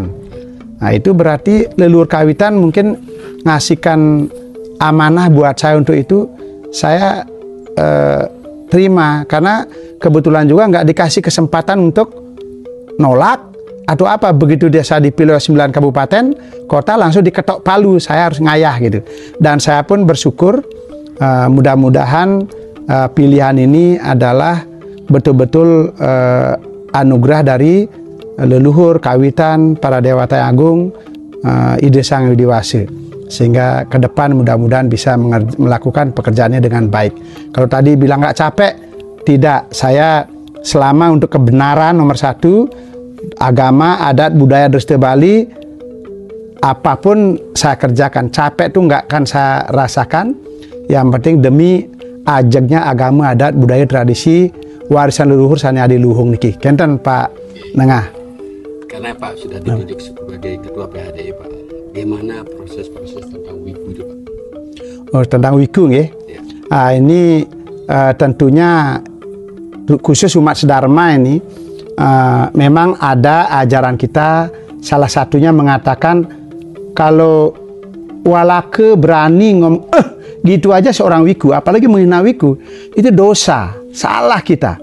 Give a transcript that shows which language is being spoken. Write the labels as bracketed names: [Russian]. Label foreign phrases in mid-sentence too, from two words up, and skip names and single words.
[Indonesian] Nah, itu berarti leluhur kawitan mungkin ngasihkan amanah buat saya untuk itu, saya terima, karena kebetulan juga nggak dikasih kesempatan untuk nolak atau apa. Begitu saya dipilih 9 kabupaten kota langsung diketok palu, saya harus ngayah gitu. Dan saya pun bersyukur, mudah-mudahan pilihan ini adalah betul-betul anugerah dari leluhur kawitan para dewata yang agung, Ide Sang Widiwase, sehingga ke depan mudah-mudahan bisa melakukan pekerjaannya dengan baik. Kalau tadi bilang nggak capek, tidak. Saya selama untuk kebenaran nomor 1, agama, adat, budaya Dresta Bali, apapun saya kerjakan. Capek tuh nggak akan saya rasakan. Yang penting demi ajegnya agama, adat, budaya, tradisi, warisan leluhur [Balinese] sani adi luhung niki. Kenten Pak Nengah. [Indonesian] Karena Pak sudah ditunjuk sebagai ketua PHDI Pak, bagaimana proses-proses tentang wiku itu Pak? Oh, tentang wiku nggih. Ya. Ini tentunya khusus umat Sedharma ini memang ada ajaran kita, salah satunya mengatakan kalau walake berani ngomong gitu aja seorang wiku, apalagi menghina wiku, itu dosa, salah kita.